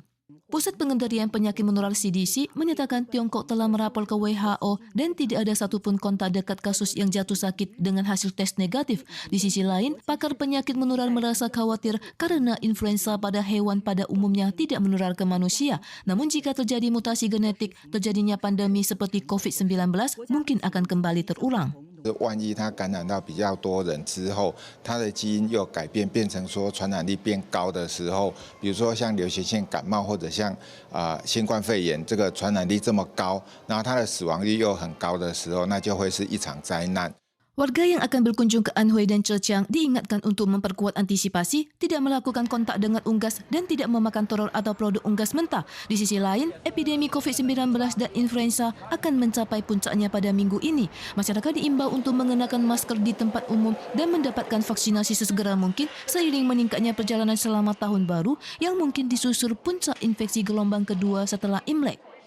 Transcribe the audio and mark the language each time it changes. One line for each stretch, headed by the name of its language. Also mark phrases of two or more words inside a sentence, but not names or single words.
Indonesian: Pusat Pengendalian Penyakit Menular CDC menyatakan Tiongkok telah merapor ke WHO dan tidak ada satupun kontak dekat kasus yang jatuh sakit dengan hasil tes negatif. Di sisi lain, pakar penyakit menular merasa khawatir karena influenza pada hewan pada umumnya tidak menular ke manusia. Namun jika terjadi mutasi genetik, terjadinya pandemi seperti COVID-19 mungkin akan kembali terulang.
Chinese: 万一它感染到比较多人之后，它的基因又改变，变成说传染力变高的时候，比如说像流行性感冒或者像新冠肺炎，这个传染力这么高，然后它的死亡率又很高的时候，那就会是一场灾难。
Indonesian: Warga yang akan berkunjung ke Anhui dan Zhejiang diingatkan untuk memperkuat antisipasi, tidak melakukan kontak dengan unggas dan tidak memakan telur atau produk unggas mentah. Di sisi lain, epidemi COVID-19 dan influenza akan mencapai puncaknya pada minggu ini. Masyarakat diimbau untuk mengenakan masker di tempat umum dan mendapatkan vaksinasi sesegera mungkin seiring meningkatnya perjalanan selama tahun baru yang mungkin disusul puncak infeksi gelombang kedua setelah Imlek.